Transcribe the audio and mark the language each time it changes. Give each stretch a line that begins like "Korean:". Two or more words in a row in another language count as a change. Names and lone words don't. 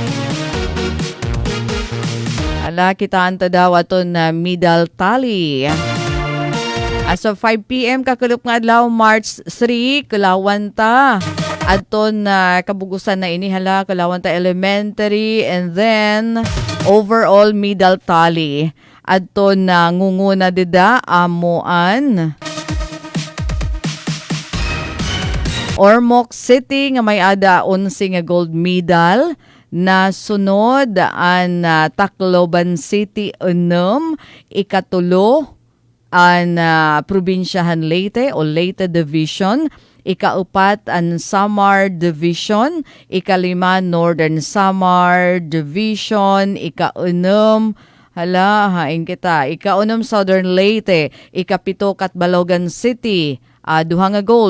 Waray: Kitaan ta daw aton medal tally.
English: As of 5 p.m.
Waray: kakulop nga adlaw March 3 kulawan ta adton kabugusan na ini kulawan ta
English: elementary and then overall medal tally
Waray: adton ngunguna dida amuan Ormoc City nga may ada 11 nga gold medal. Na sunod ang Tacloban City unom, ikatulo ang Probinsyahan Leyte o Leyte Division, ikaupat ang Samar Division, ikalima Northern Samar Division, ikaunom ikaunom Southern Leyte, ikapito Catbalogan City, duha nga gold.